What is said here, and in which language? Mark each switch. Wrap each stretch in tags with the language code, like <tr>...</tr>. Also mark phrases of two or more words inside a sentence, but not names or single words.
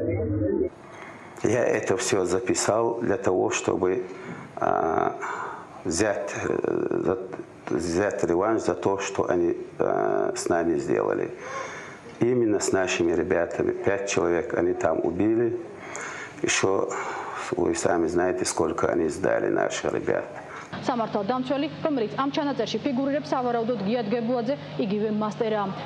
<ru>Я это все записал для того, чтобы взять реванш за то, что они с нами сделали. Именно с нашими ребятами. 5 человек они там убили. Еще вы сами знаете, сколько они сдали наши ребята.</ru> <ka>სამართალ დამცველი, რომელიც ამ ჩანაწერში ფიგურირებს სავარაუდოდ გიად გებუაძე, იგივე მასტერა.</ka>